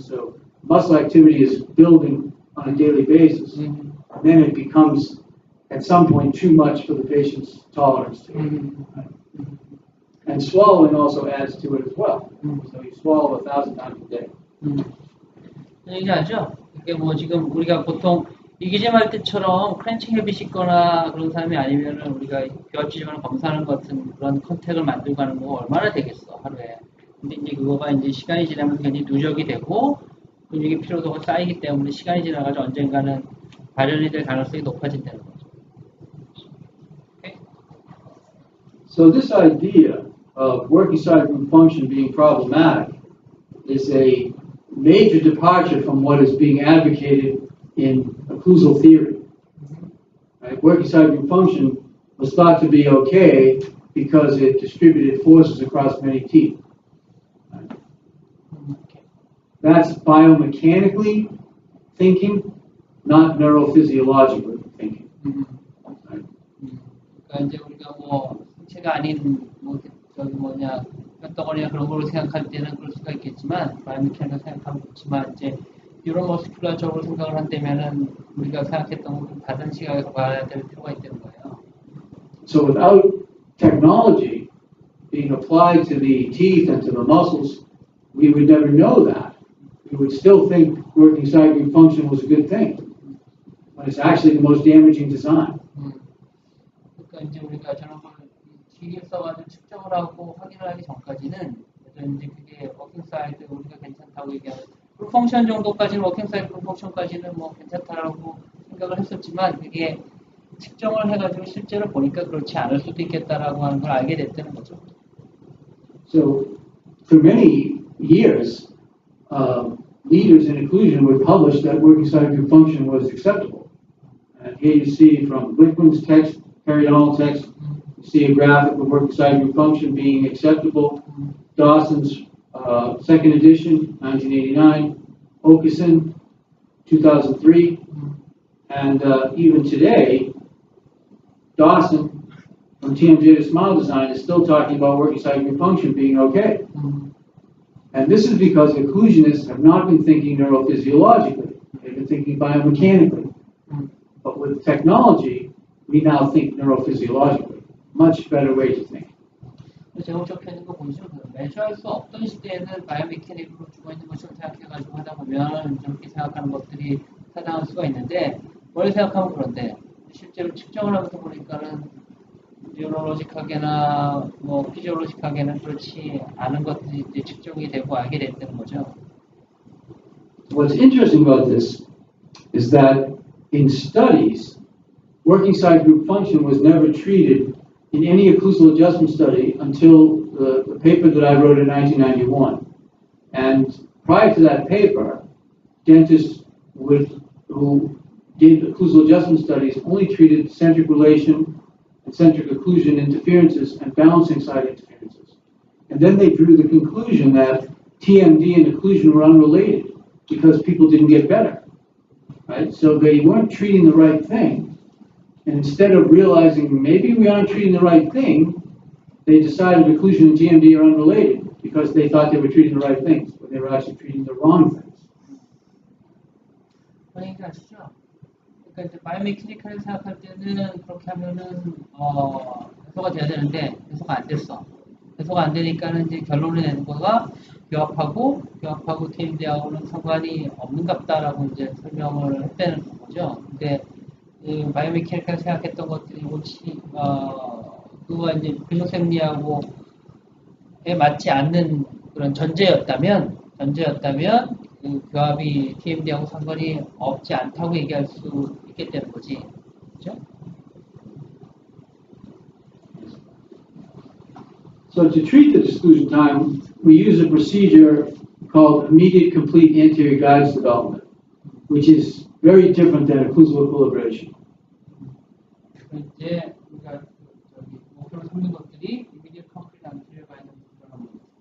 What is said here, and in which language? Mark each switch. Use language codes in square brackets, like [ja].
[en] So muscle activity is building on a daily basis. And then it becomes, at some point, too much for the patient's tolerance to it. Right? And swallowing also adds to it as well. So you swallow 1,000 times a day. [ko] 얘기하죠. 이게 뭐 지금 우리가 보통 이기잼할 때처럼 크렌칭 헤빗이 있거나 그런 사람이 아니면은 우리가 교합지점을 검사하는 것 같은 그런 컨택을 만들고 하는 거 얼마나 되겠어 하루에. 근데 이제 그거가 이제 시간이 지나면 굉장히 누적이 되고 근육의 피로도가 쌓이기 때문에 시간이 지나가지고 언젠가는 발현이 될 가능성이 높아진다는 거죠. [en] Okay? So this idea of working side group function being problematic is a major departure from what is being advocated in occlusal theory. Right? Working side group function was thought to be okay because it distributed forces across many teeth. Right? That's biomechanically thinking, not neurophysiologically thinking. Right? [ko] 그러니까 이제 우리가 뭐 신체가 아닌 뭐 저기 뭐냐 뼈덩어리나 그런 걸로 생각할 때는 그럴 수가 있겠지만 바이오메카닉을 생각하면 그렇지만 이제 뉴로머스큘러적으로 생각을 한다면은 우리가 생각했던 것은 다른 시각에서 봐야 될 필요가 있다는 거예요. [en] So without technology being applied to the teeth and to the muscles, we would never know that. We would still think working side group function was a good thing, when it's actually the most damaging design. [ko] 그러니까 이제 우리가 저런 걸 기계 써가지고 측정을 하고 확인을 하기 전까지는 이제 그게 워킹 사이드 우리가 괜찮다고 얘기하는 그룹 펑션 정도까지는 워킹 사이드 그룹 펑션까지는 뭐 괜찮다라고 생각을 했었지만 그게 측정을 해가지고 실제로 보니까 그렇지 않을 수도 있겠다라고 하는 걸 알게 됐다는 거죠. [en] So for many years, leaders in occlusion would publish that working side group function was acceptable. And here you see from Glickman's text, Perry-Donald text, you see a graphic of working side group function being acceptable. Dawson's second edition, 1989. Okeson, 2003. And even today, Dawson, from TMJ to Smile Design, is still talking about working side group function being okay. And this is because occlusionists have not been thinking neurophysiologically. They've been thinking biomechanically. But with technology, we now think neurophysiologically. Much better way to think. [ko] 제가 적혀 있는 거 보시죠. 매주할 수 없던 시대에는 바이오메카닉으로 죽어있는 것을 생각해가지고 하다 보면 저렇게 생각하는 것들이 타당할 수가 있는데 뭘 생각하면 그런데 실제로 측정을 하면서 보니까는 뉴로로직하게나 뭐 피지올로직하게는 그렇지 않은 것들이 이제 측정이 되고 알게 됐다는 거죠. [en] What's interesting about this is that in studies, working side group function was never treated in any occlusal adjustment study until the paper that I wrote in 1991. And prior to that paper, dentists who did occlusal adjustment studies only treated centric relation and centric occlusion interferences and balancing side interferences. And then they drew the conclusion that TMD and occlusion were unrelated because people didn't get better, right? So they weren't treating the right thing. And instead of realizing maybe we aren't treating the right thing, they decided occlusion and TMD are unrelated because they thought they were treating the right things, but they were actually treating the wrong things. [ko] 그러니까 아시죠? 그러니까 이제 바이오메카닉을 생각할 때는 그렇게 하면은 해소가 돼야 되는데 해소가 안 됐어. 해소가 안 되니까는 이제 결론을 내는 거가 교합하고 TMD하고는 상관이 없는갑다라고 이제 설명을 했다는 거죠. 근데 그 바이오메카닉을 생각했던 것들이 혹시 그와 이제 근육생리하고에 맞지 않는 그런 전제였다면 그 교합이 TMD하고 상관이 없지 않다고 얘기할 수 있겠다는 거지, 그렇죠? [en] So to treat the disclusion time, we use a procedure called immediate complete anterior guidance development, which is very different than occlusal equilibration. [ko] 이제 우리가 목표로 삼는 것들이 [en] immediate complete anterior guidance development.